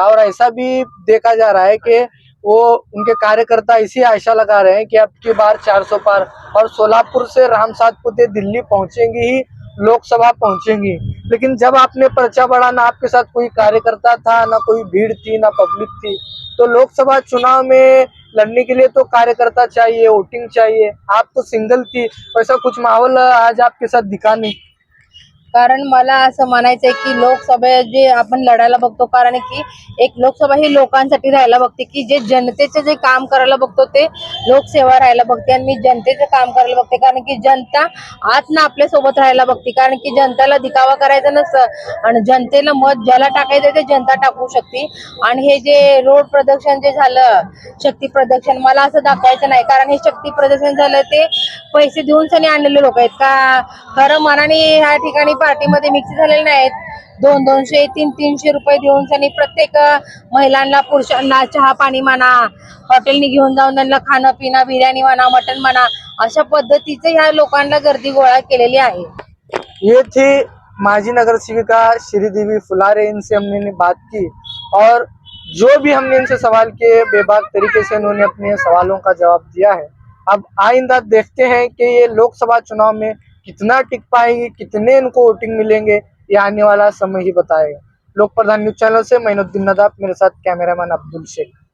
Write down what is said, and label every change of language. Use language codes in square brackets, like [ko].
[hi] और ऐसा भी देखा जा रहा है कि वो उनके कार्यकर्ता इसी आशा लगा रहे हैं कि अब की बार 400 पार, और सोलापुर से राम सातपुते दिल्ली पहुंचेंगी ही, लोकसभा पहुंचेंगी। लेकिन जब आपने पर्चा बढ़ा, ना आपके साथ कोई कार्यकर्ता था, ना कोई भीड़ थी, ना पब्लिक थी। तो लोकसभा चुनाव में लड़ने के लिए तो कार्यकर्ता चाहिए, वोटिंग चाहिए। आप तो सिंगल थी, वैसा कुछ माहौल आज आपके साथ दिखा नहीं। [mr] कारण मला असं म्हणायचंय की लोकसभा जे आपण लढायला बघतो, कारण की एक लोकसभा ही लोकांसाठी राहायला बघते, की जे जनतेचे जे काम करायला बघतो ते लोकसेवा राहायला बघते, आणि मी जनतेचं काम करायला बघते, कारण की जनता आज ना आपल्या सोबत राहायला बघते, कारण की जनतेला दिखावा करायचा नसतं आणि जनतेला मत ज्याला टाकायचं ते जनता टाकू शकते. आणि हे जे रोड प्रदर्शन जे झालं, शक्ती प्रदर्शन, मला असं दाखवायचं नाही, कारण हे शक्ती प्रदर्शन झालं ते पैसे देऊन सनी आणलेले लोक आहेत का, खरं मनाने ह्या ठिकाणी पार्टीमध्ये मिक्स झालेले नाहीत. 200-200, 300-300 रुपये देऊन सनी प्रत्येक महिलांना, पुरुषांना चहा पाणी म्हणा, हॉटेलनी घेऊन जाऊन त्यांना खाणं पिणं, बिर्याणी म्हणा, मटण म्हणा, अशा पद्धतीचे ह्या लोकांना गर्दी गोळा केलेली आहे. [hi] ये थी माजी नगर सेविका श्रीदेवी फुलारे, इनसे हमने बात की, और जो भी हमने इनसे सवाल किए बेबाक तरीके से इन्होंने अपने सवालों का जवाब दिया है। अब आइंदा देखते हैं कि ये लोकसभा चुनाव में कितना टिक पाएंगे, कितने इनको वोटिंग मिलेंगे, ये आने वाला समय ही बताएगा। लोक प्रधान न्यूज चैनल से मैनुद्दीन नदाफ, मेरे साथ कैमरामैन अब्दुल शेख।